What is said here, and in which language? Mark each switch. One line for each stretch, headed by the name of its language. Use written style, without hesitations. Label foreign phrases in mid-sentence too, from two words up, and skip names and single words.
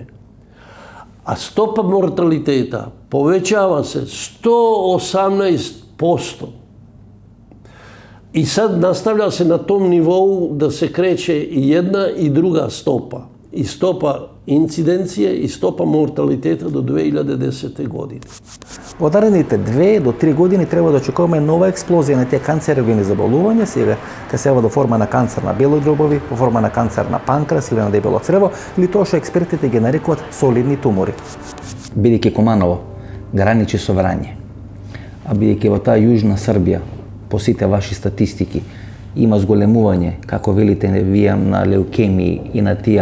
Serbian: A stopa mortaliteta povećava se 118%. I sad nastavlja se na tom nivou da se kreće i jedna i druga stopa. I stopa incidencije i stopa mortaliteta do 2010. godine.
Macedonian: Во наредните 2 до 3 години треба да очекуваме нова експлозија на тие канцерогени заболувања, сега ќе се во форма на канцер на белови дробови, во форма на канцер на панкреас или на дебело црево, или тоа што експертите ги нарекуваат солидни тумори. Бидејќи Куманово граничи со Врање, а бидејќи во таа јужна Србија, по сите ваши статистики, има зголемување, како велите вие, на леукемии и на тие